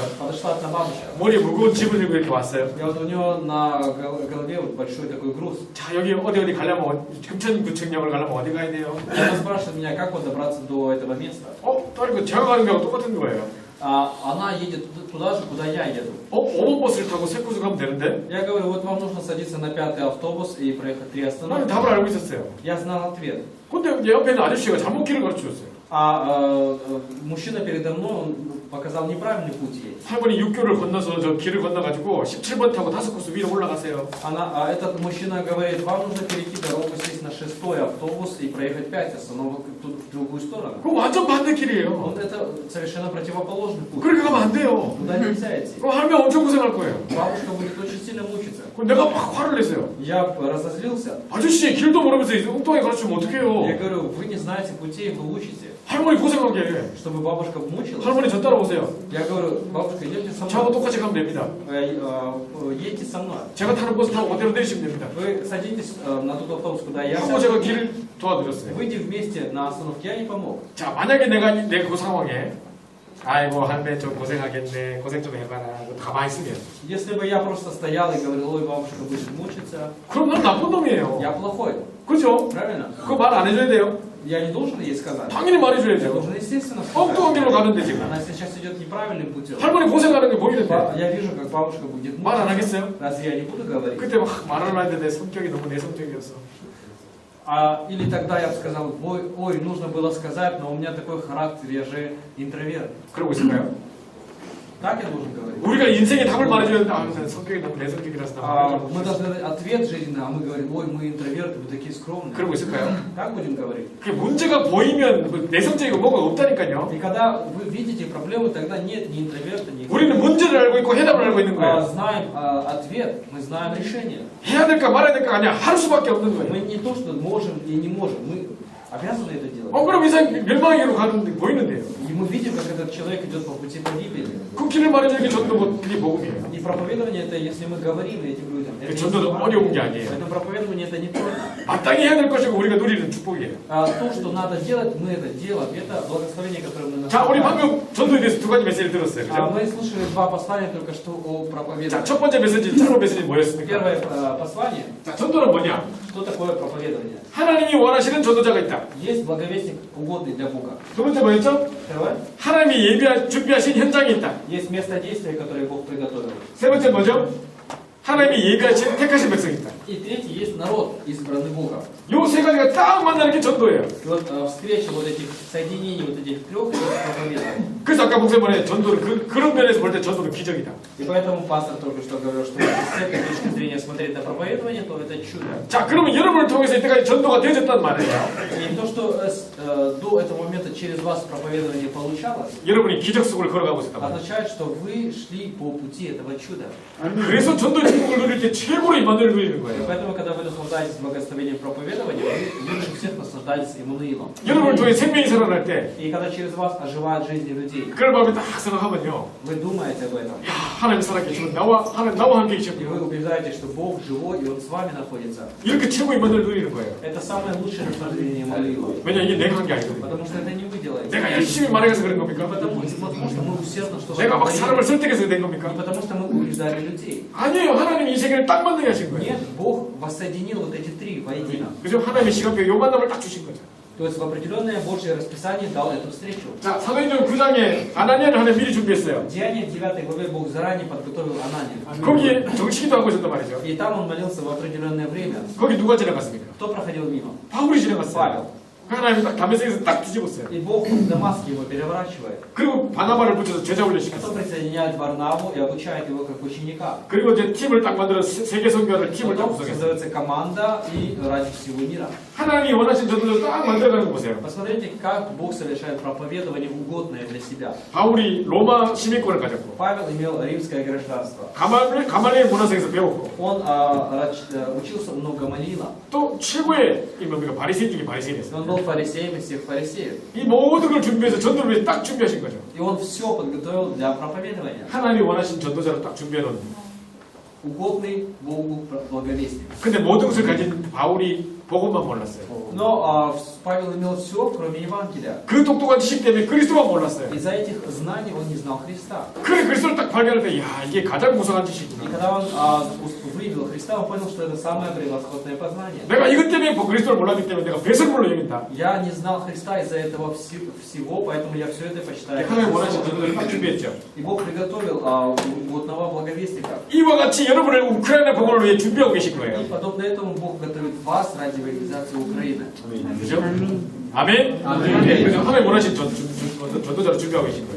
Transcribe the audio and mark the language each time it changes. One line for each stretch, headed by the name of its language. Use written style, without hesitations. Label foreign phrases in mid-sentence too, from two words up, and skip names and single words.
Russian: Подошла одна бабушка.
Korean: 머리에 무거운 짐을 들고 이렇게 왔어요.
Russian: И вот у нее на голове вот большой такой груз.
Korean: 자, 여기 어디 가려면 금천구청역을 가려면 어디 가야 돼요?
Russian: И она спрашивает меня, как вот добраться до этого места.
Korean: 또 이거 제가 가는 거하고 똑같은 거예요.
Russian: А она едет туда же, куда я еду.
Korean: 5번 버스를 타고 세 곳을 가면 되는데?
Russian: Я говорю, вот вам нужно садиться на 5-й автобус и проехать 3
Korean: 나는
Russian: остановки.
Korean: 답을 알고 있었어요.
Russian: Я знал ответ.
Korean: 근데 이제 옆에 있는 아저씨가 잘못 길을 가르쳐 줬어요.
Russian: А мужчина передо мной, он показал неправильный путь ей.
Korean: 할머니 육교를 건너서 저 길을 건너가지고 17번 타고 5코스 위로 올라가세요.
Russian: Этот мужчина говорит, вам нужно перейти дорогу, сесть на 6-й автобус и проехать 5 остановок в другую сторону.
Korean: 그거 완전 반대 길이에요.
Russian: Вот это совершенно противоположный путь.
Korean: 그렇게 가면 안 돼요.
Russian: Туда нельзя идти.
Korean: 그럼 할머니 엄청 고생할 거예요.
Russian: Бабушка будет очень сильно мучиться.
Korean: 그럼 내가 막 화를 냈어요.
Russian: Я разозлился.
Korean: 아저씨 길도 모르면서 엉뚱하게 가르치면
Russian: Я
Korean: 어떡해요.
Russian: говорю, вы не знаете путей, вы учите.
Korean: 할머니 고생하게.
Russian: Чтобы бабушка мучилась.
Korean: 할머니 저 따라오세요.
Russian: Я говорю, бабушка, идемте со
Korean: 저하고
Russian: мной.
Korean: 똑같이 가면 됩니다.
Russian: Едьте со мной.
Korean: 제가 타는 버스 타고 그대로 내리시면 됩니다.
Russian: Вы садитесь на тот автобус, куда я
Korean: 하고 제가
Russian: сяду.
Korean: 길을 도와드렸어요.
Russian: Выйдем вместе на остановке. Я не помог.
Korean: 자, 만약에 내가 그 상황에 아이고 할매 좀 고생하겠네. 고생 좀 해봐라. 가만히 있으면
Russian: Если бы я просто стоял и говорил, ой, бабушка будет мучиться,
Korean: 그럼 난 나쁜 놈이에요.
Russian: я плохой.
Korean: 그죠?
Russian: Правильно?
Korean: 그거 말 안 해줘야 돼요.
Russian: Я не должен ей сказать.
Korean: 당연히
Russian: Я
Korean: 말해줘야죠.
Russian: должен, естественно,
Korean: 엉뚱한 길로
Russian: сказать.
Korean: 가는데 지금
Russian: Она сейчас идет неправильным путем.
Korean: 할머니 고생하는 게 보이는데
Russian: Я вижу, как бабушка будет
Korean: 말 안
Russian: мучиться.
Korean: 하겠어요?
Russian: Разве я не буду говорить?
Korean: 그때 막 말을 하는데 내 성격이 너무 내성적이었어.
Russian: Или тогда я бы сказал, ой, нужно было сказать, но у меня такой характер, я же интроверт.
Korean: 그러고 있을까요?
Russian: Так я должен говорить?
Korean: 우리가 인생의 답을 말해줘야 되는데 아, 성격이 너무 내성적이라서 나 말하지
Russian: Мы
Korean: 못해.
Russian: должны дать ответ жизненный, а мы говорим, ой, мы интроверты, мы такие скромные.
Korean: 그러고 있을까요?
Russian: Так будем говорить?
Korean: 그 문제가 보이면 뭐 내성적이고 뭐가 없다니까요.
Russian: И когда вы видите проблемы, тогда нет ни интроверта, ни
Korean: 우리는 문제를 알고 있고 해답을 알고 있는 거예요.
Russian: знаем ответ, мы знаем решение.
Korean: 해야 될까 말아야 될까 아니야 할 수밖에 없는
Russian: Мы
Korean: 거예요.
Russian: не то, что можем и не можем, мы обязаны это делать.
Korean: 그럼 이상 멸망에로 가는데 보이는데요.
Russian: И мы видим, как этот человек идет по пути погибели.
Korean: 그 길을 말해주는 게 전도고 그게 복음이에요.
Russian: И проповедование это, если мы говорим этим людям, это
Korean: 전도도 어려운 게 아니에요.
Russian: это проповедование это не трудно.
Korean: 마땅히 해야 될 것이고 우리가 누리는 축복이에요.
Russian: То, что надо делать, мы это делаем. Это благословение, которое мы
Korean: 자, 우리
Russian: наслаждаемся.
Korean: 방금 전도에 대해서 두 가지 메시지를 들었어요. 그죠?
Russian: Мы слушали два послания только что о
Korean: 자,
Russian: проповедовании.
Korean: 첫 번째 메시지, 짧은 메시지 뭐였습니까?
Russian: Первое послание,
Korean: 자, 전도는 뭐냐?
Russian: что такое проповедование?
Korean: 하나님이 원하시는 전도자가 있다.
Russian: Есть благовестник, угодный для Бога.
Korean: 두 번째 뭐였죠?
Russian: Второе,
Korean: 하나님이 준비하신 현장이 있다.
Russian: есть место действия, которое Бог приготовил.
Korean: 세 번째 뭐죠? 하나님이 예비하신 택하신 백성이 있다.
Russian: И третий, есть народ, избранный Богом.
Korean: 요 세 가지가 딱 만나는 게 전도예요.
Russian: И вот встреча вот этих соединений, вот этих трех, это проповедование.
Korean: 그래서 아까 목사님이 전도를 그런 면에서 볼 때 전도는 기적이다.
Russian: И поэтому пастор только что говорил, что с этой точки зрения смотреть на проповедование, то это чудо.
Korean: 자, 그러면 여러분을 통해서 이때까지 전도가 되어졌단 말이에요.
Russian: И то, что до этого момента через вас проповедование получалось,
Korean: 여러분이 기적 속을 걸어가고 있었단 말이에요.
Russian: означает, что вы шли по пути этого чуда.
Korean: 그래서 전도의 축복을 누릴 때 최고로 임마누엘 누리는
Russian: И
Korean: 거예요.
Russian: поэтому, когда вы наслаждаетесь благословением проповедования, вы лучше всех наслаждаетесь Иммануилом.
Korean: 여러분을 통해 생명이 살아날 때
Russian: И когда через вас оживают жизни людей,
Korean: 그걸 마음에 딱 생각하면요.
Russian: вы думаете об этом.
Korean: 야, 하나님 살아계시면 나와 함께
Russian: И вы
Korean: 계시구나.
Russian: убеждаете, что Бог живой, и Он с вами находится.
Korean: 이렇게 최고 임마누엘 누리는 거예요.
Russian: Это самое лучшее наслаждение Иммануила.
Korean: 왜냐 이게 내가 한 게 아니거든요.
Russian: Потому что это не вы делаете.
Korean: 내가 열심히 말해서 그런
Russian: Не
Korean: 겁니까?
Russian: потому что мы усердно что-то
Korean: 내가 막 사람을
Russian: говорим.
Korean: 설득해서 된
Russian: Не
Korean: 겁니까?
Russian: потому что мы убеждали людей.
Korean: 아니에요. 하나님이 이 세계를 딱 만들게 하신 거예요.
Russian: Нет, Бог воссоединил вот эти три воедино.
Korean: 그죠? 하나님의 시간표에 요 만남을 딱 주신 거죠.
Russian: То есть в определенное Божье расписание дал эту встречу.
Korean: 자, 사도행전 9장에 아나니아를 하나님 미리 준비했어요.
Russian: В Деянии 9 главе Бог заранее подготовил Ананию.
Korean: 거기에 정치기도 하고 있었단 말이죠.
Russian: И там он молился в определенное время.
Korean: 거기 누가 지나갔습니까?
Russian: Кто проходил мимо?
Korean: 바울이 지나갔어요.
Russian: Павел.
Korean: 하나님이 딱 담에색에서 딱 뒤집었어요.
Russian: И Бог в Дамаске его переворачивает.
Korean: 그리고 바나바를 붙여서 제자훈련
Russian: Потом
Korean: 시켰어요.
Russian: присоединяет Варнаву и обучает его как ученика.
Korean: 그리고 이제 팀을 딱 만들어 세계 선교를 팀을 딱
Russian: Потом
Korean: 구성했어요.
Russian: создается команда и ради всего мира.
Korean: 하나님이 원하신 전도를 딱 만들어가는 거 보세요.
Russian: Посмотрите, как Бог совершает проповедование угодное для себя.
Korean: 바울이 로마 시민권을 가졌고
Russian: Павел имел римское гражданство.
Korean: 가말리엘 문화생에서 배웠고
Russian: Он учился у Гамалиила.
Korean: 또 최고의 이 뭡니까 바리새인 중에 바리새인이었어요.
Russian: Он был фарисеем из всех фарисеев.
Korean: 이 모든 걸 준비해서 전도를 위해 딱 준비하신 거죠.
Russian: И он все подготовил для проповедования.
Korean: 하나님이 원하신 전도자를 딱 준비해놓은.
Russian: Угодный Богу благовестник.
Korean: 근데 모든 것을 가진 바울이 복음만 몰랐어요.
Russian: Но Павел имел все, кроме Евангелия.
Korean: 그 똑똑한 지식 때문에 그리스도만 몰랐어요.
Russian: Из-за этих знаний он не знал Христа.
Korean: 그래 그리스도를 딱 발견할 때, 야 이게 가장 무성한
Russian: И
Korean: 지식이구나.
Russian: когда он увидел Христа, он понял, что это самое превосходное познание.
Korean: 내가 이것 때문에 그리스도를 몰랐기 때문에 내가 배설물로 여긴다.
Russian: Я не знал Христа из-за этого всего, поэтому я все это почитаю.
Korean: 하나님 원하신 전도를 딱 준비했죠.
Russian: И Бог приготовил угодного благовестника.
Korean: 이와 같이 여러분을 우크라이나 복음을 위해 준비하고 계신
Russian: И
Korean: 거예요.
Russian: подобно этому Бог готовит вас ради евангелизации Украины.
Korean: 그죠? 아멘? 아멘. 그래서 하나님 원하신 전도자를 준비하고 계신 거예요.